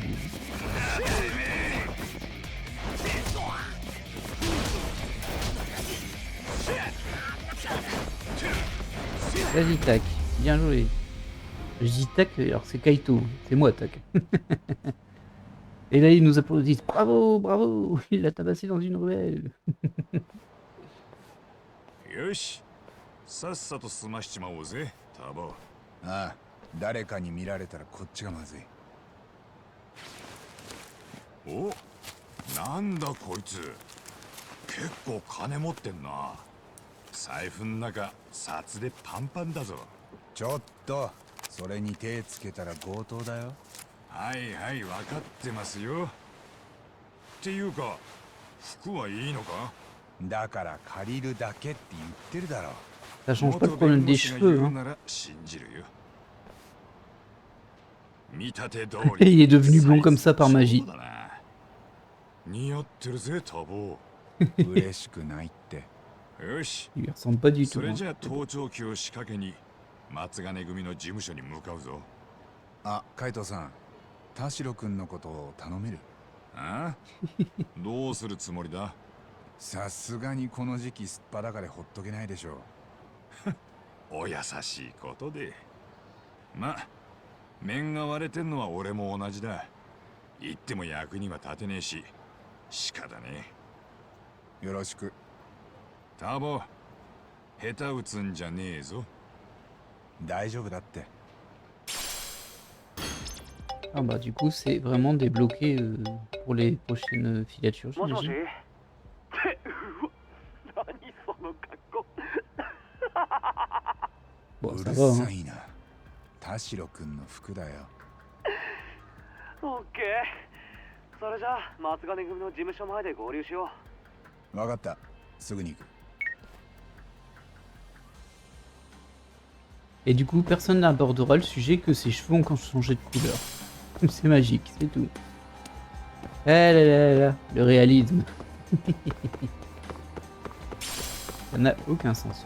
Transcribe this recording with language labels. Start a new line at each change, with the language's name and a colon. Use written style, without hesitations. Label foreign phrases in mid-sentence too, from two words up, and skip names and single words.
French: Lui. Vas-y, tac. Bien joué. Je dis tac, alors c'est Kaito. C'est moi, tac. Et là, ils nous applaudissent. Bravo, bravo. Il l'a tabassé dans une ruelle.
Japanese: よし、さっさと済ましちまおうぜ、タボ。ああ、誰かに見られたらこっちがまずい。お、なんだこいつ。結構金持ってんな。財布ん中、札でパンパンだぞ。ちょっと、それに手つけたら強盗だよ。はいはい、分かってますよ。っていうか、服はいいのか？だから借りるだけって言ってるだろ。
French: Ça change pas le problème des cheveux. Hein.
Japanese: なら信じるよ。見立て通
French: Et
Japanese: り。
French: il est devenu blond comme ça par magie.
Japanese: そうだな。似合ってるぜ、タボ。嬉しくないって。よし。
French: Il lui ressemble pas du
Japanese: そ
French: tout.
Japanese: れ
French: Hein.
Japanese: じゃあ盗聴器を仕掛けに松金組の事務所に向かうぞ。あ、カイトさん、田代くんのことを頼める？ああどうするつもりだ？さすがにこの時期すっぱだかでほっとけないでしょう。お優しいことで。まあ面が割れてんのは俺も同じだ。言っても役には立てねえし仕方ねえ。よろしく。タボ、下手打つんじゃねえぞ。大丈夫だって。
French: Ah bah du coup c'est vraiment débloqué pour les prochaines filatures, j'imagine. Bon,
Japanese: う
French: ça
Japanese: る
French: va,
Japanese: さ
French: hein.
Japanese: いな。田代くんの服だよ。オッケー。それじゃあ松金組の事務所前で合流しよわかった。すぐに行く。
French: Et du coup personne n'abordera le sujet que ses cheveux ont changé de couleur. C'est magique, c'est tout. Ah là là là, le réalisme. Ça n'a aucun sens.